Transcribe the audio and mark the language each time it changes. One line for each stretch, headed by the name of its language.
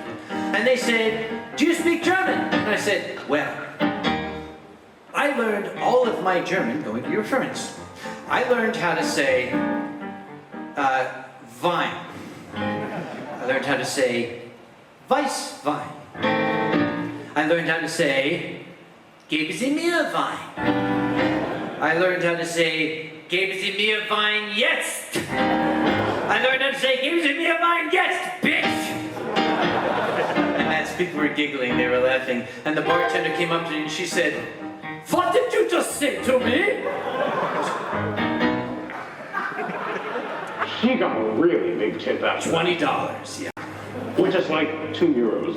English: And they said, do you speak German? And I said, well, I learned all of my German going to Eurofurence. I learned how to say, Wein. I learned how to say Weißwein. I learned how to say
German: Geben Sie mir Wein.
English: I learned how to say
German: Geben Sie mir Wein jetzt.
English: I learned how to say
German: Geben Sie mir Wein jetzt,
English: bitch. And as people were giggling, they were laughing. And the bartender came up to me and she said, what did you just say to me? She got a really big tip after that. $20, yeah. Which is like €2.